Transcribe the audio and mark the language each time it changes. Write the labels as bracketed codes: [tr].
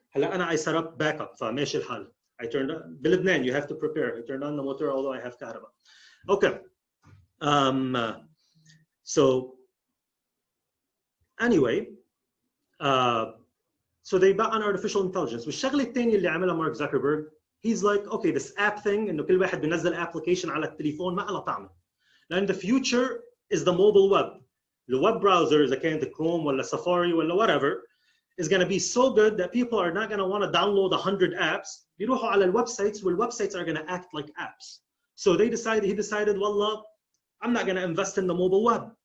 [ar] هلا أنا [en] I set up backup [ar] فماشي الحال. [en] I turned on [ar] بلبنان [en] you have to prepare. I turned on the motor although I have [ar] كهرباء. [en] Okay. So anyway, so they bet on artificial intelligence. [ar] والشغلة الثانية اللي عملها مارك زكربرج, [en] he's like, okay, this app thing [ar] إنه كل واحد بينزل application على التليفون ما لها طعمة. لأن [en] the future is the mobile web. The web browser [ar] إذا كانت [en] Chrome ولا Safari ولا whatever is going to be so good that people are not going to want to download 100 apps. [ar] بيروحوا على الwebsites [en] والwebsites are going to act like apps. So he decided, [ar] wallah, [en] I'm not going to invest in the mobile web.